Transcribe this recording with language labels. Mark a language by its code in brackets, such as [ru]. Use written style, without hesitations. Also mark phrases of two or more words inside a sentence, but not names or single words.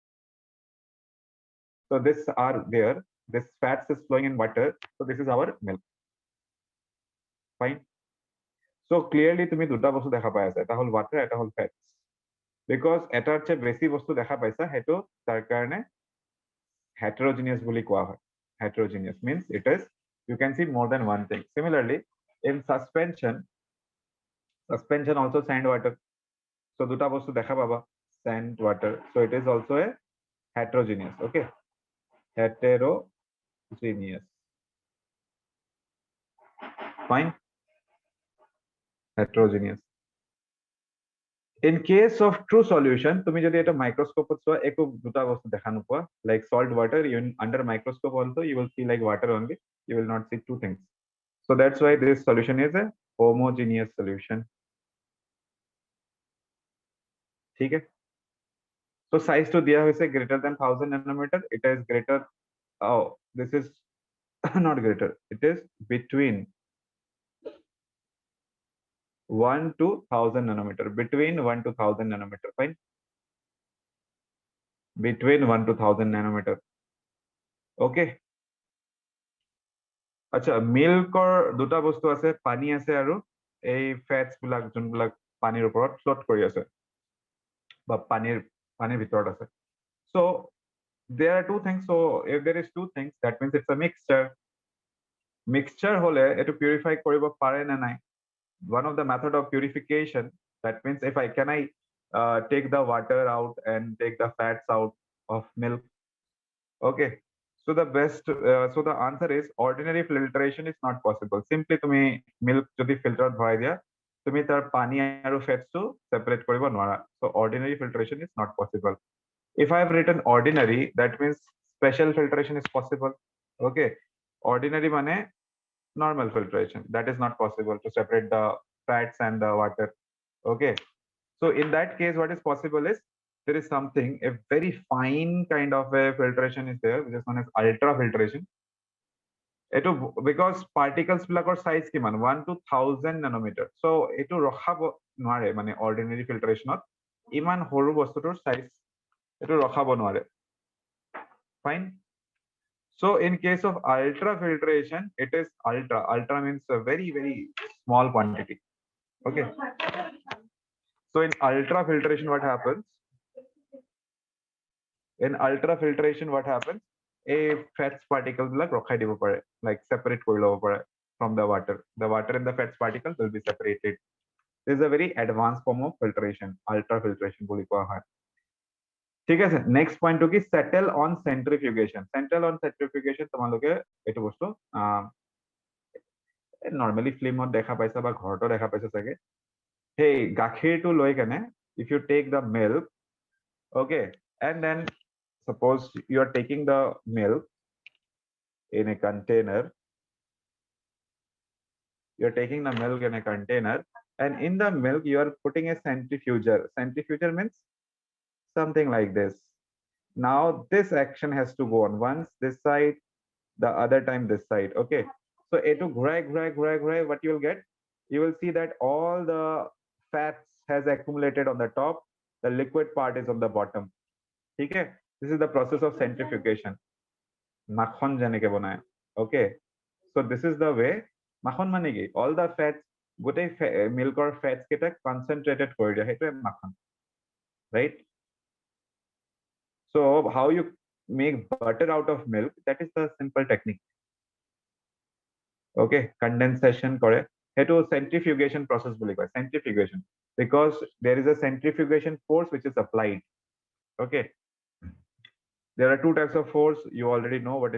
[en] so this are there this fats is flowing in water so this is our milk fine so clearly তুমি [as] দুটা বস্তু দেখা পাই আছা এটা হল [en] water [as] এটা হল [en] fats because [as] এটাৰ চেয়ে বেছি বস্তু দেখা পাইছা হেতু তাৰ কাৰণে [en] heterogeneous [as] বুলি কোৱা হয় [en] heterogeneous means it is you can see more than one thing similarly in suspension also sand water so [as] দুটা বস্তু দেখা পাবা [en] sand water so it is also a heterogeneous okay heterogeneous fine heterogeneous in case of true solution [as] তুমি যদি এটা মাইক্রোস্কোপত চোৱা একো দুটা বস্তু দেখা নোপোৱা [en] like salt water even under microscope also you will see like water only you will not see two things so that's why this solution is a homogeneous solution [hi] ठीक है [en] So size [as] টো দিয়া হৈছে [en] greater than 1000 nanometer. It is greater. Oh, this is not greater. It is between 1 to 1000 nanometer. Between 1 to 1000 nanometer. Fine. Between 1 to 1000 nanometer. Okay. [as] আচ্ছা মিল্কৰ দুটা বস্তু আছে পানী আছে আৰু এই ফেটছ বিলাক যোনবিলাক পানীৰ ওপৰত ফ্লোট কৰি আছে বা পানীৰ ভিতৰত আছে [en] so there are two things so if there is two things that means it's a mixture [as] হলে এটো পিউৰিফাই কৰিব পাৰে না নাই [en] one of the method of purification that means if I can take the water out and take the fats out of milk okay so the best so the answer is ordinary filtration is not possible simply [as] তুমি milk যদি filtered ভৰাই দিয়া তুমি তাৰ পানী আৰু fats টো separate কৰিব নোৱাৰা [en] so ordinary filtration is not possible if I have written ordinary that means special filtration is possible okay ordinary মানে normal filtration that is not possible to separate the fats and the water okay so in that case what is possible is there is something a very fine kind of a filtration is there which is known as ultrafiltration eto because particles [as] বিলাকৰ size কিমান [en] 1 to 1000 nanometer so [as] এটো ৰাখিব নোৱাৰে মানে [en] ordinary filtration [as] ইমান সৰু বস্তুটোৰ size এটো ৰাখিব নোৱাৰে [en] fine so in case of ultrafiltration it is ultra means a very small quantity okay so in ultrafiltration what happens in ultrafiltration what happens a fats particles like [as] ৰখাই দিব পাৰে [en] like separate [as] কৰি ল'ব পাৰে [en] from the water and the fats particles will be separated this is a very advanced form of filtration ultrafiltration [as] বুলি কোৱা হয় ঠিক আছে [en] next point to ki settle on centrifugation [as] তোমালোকে এটো বস্তু [en] normally film [as] ত দেখা পাইছা বা ঘৰতো দেখা পাইছা চাগে hey গাখীৰটো লৈ কেনে [en] if you take the milk okay and then suppose you are taking the milk in a container you're taking the milk in a container and in the milk you are putting a centrifuger means something like this now this action has to go on once this side the other time this side okay so [as] এটো ঘূৰাই [en] what you will get you will see that all the fats has accumulated on the top the liquid part is on the bottom okay this is the process of centrifugation [as] মাখন যেনেকে বনায় [en] okay so this is the way [as] মাখন মানে কি [en] all the fats [as] গোটেই মিল্কৰ fats কেটা concentrated কৰি দিয়া হেতুৱে মাখন [en] right so how you make butter out of milk that is the simple technique okay condensation [as] কৰে হেতু [en] centrifugation process [as] বুলি কয় [en] centrifugation because there is a centrifugation force which is applied okay there are two types of force you already know what